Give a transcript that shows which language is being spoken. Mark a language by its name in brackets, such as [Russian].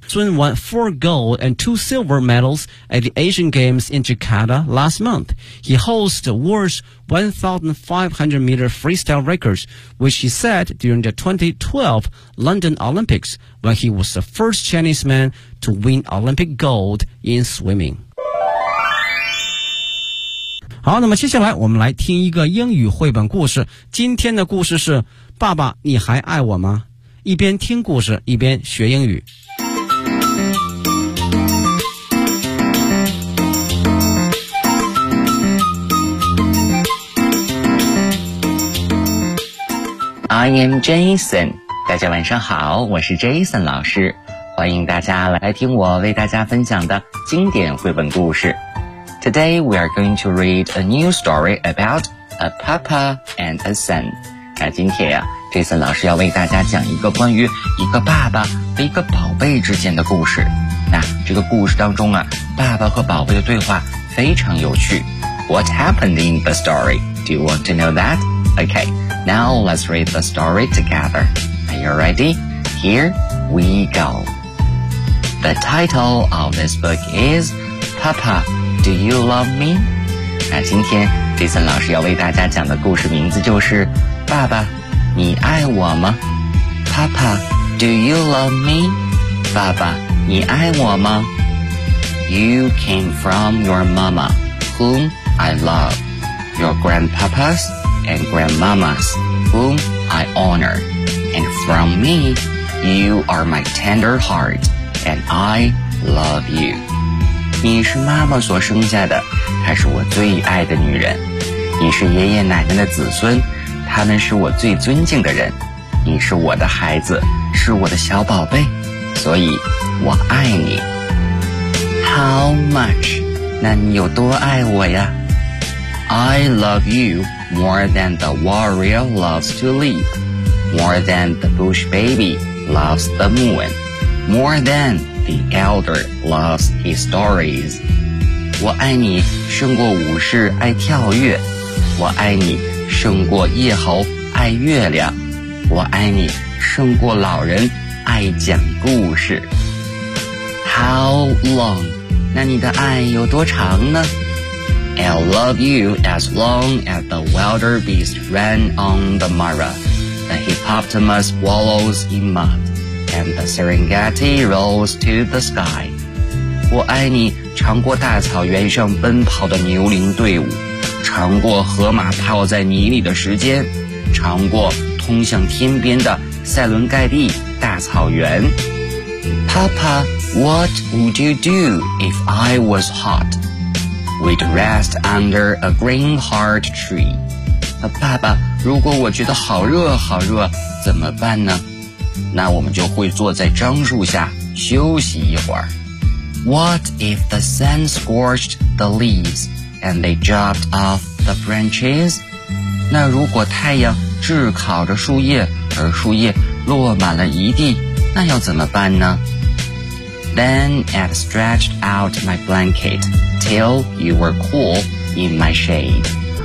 [English] Sun won 4 gold and 2 silver medals at the Asian Games in Jakarta last month. He holds the world's 1,500-meter freestyle records, which he set during the 2012 London Olympics when he was the first Chinese man to win Olympic gold in swimming. [Chinese] 好，那么接下来我们来听一个英语绘本故事。今天的故事是爸爸，你还爱我吗？一边听故事，一边学英语。 [English] I am Jason， [Chinese] 大家晚上好，我是 Jason 老师，欢迎大家来听我为大家分享的经典绘本故事。 [English] Today we are going to read a new story about a papa and a son。 [Chinese] 那今天呀、Jason 老师要为大家讲一个关于一个爸爸和一个宝贝之间的故事。那这个故事当中啊，爸爸和宝贝的对话非常有趣。 [English] What happened in the story? Do you want to know that? Okay, now let's read the story together. Are you ready? Here we go. The title of this book is Papa, Do You Love Me? [Chinese] 那今天 Jason 老师要为大家讲的故事名字就是爸爸，你爱我吗？ [English] Papa, do you love me? [Chinese] 爸爸，你爱我吗？ [English] You came from your mama, whom I love. Your grandpapas and grandmamas, whom I honor. And from me, you are my tender heart, and I love you。 [Chinese] 你是妈妈所生下的，她是我最爱的女人。你是爷爷奶奶的子孙，他们是我最尊敬的人。你是我的孩子，是我的小宝贝，所以我爱你。 [English] How much？ [Chinese] 那你有多爱我呀？ [English] I love you more than the warrior loves to leap, more than the bush baby loves the moon, more than the elder loves his stories。 [Chinese] 我爱你胜过武士爱跳跃，我爱你胜过夜猴爱月亮，我爱你胜过老人爱讲故事。 [English] How long？ [Chinese] 那你的爱有多长呢？ [English] I'll love you as long as the wildebeest ran on the Mara, the hippopotamus wallows in mud, and the Serengeti rolls to the sky。 [Chinese] 我爱你长过大草原上奔跑的牛羚队伍，长过河马泡在泥里的时间，长过通向天边的塞伦盖蒂大草原。 [English] Papa, what would you do if I was hot? We'd rest under a green heart tree。 [Chinese] 爸爸，如果我觉得好热好热怎么办呢？那我们就会坐在樟树下休息一会儿。 [English] What if the sun scorched the leaves and they dropped off the branches? [Chinese] 那如果太阳炙烤着树叶，而树叶落满了一地，那要怎么办呢？ [English] Then I'd stretched out my blanket till you were cool in my shade。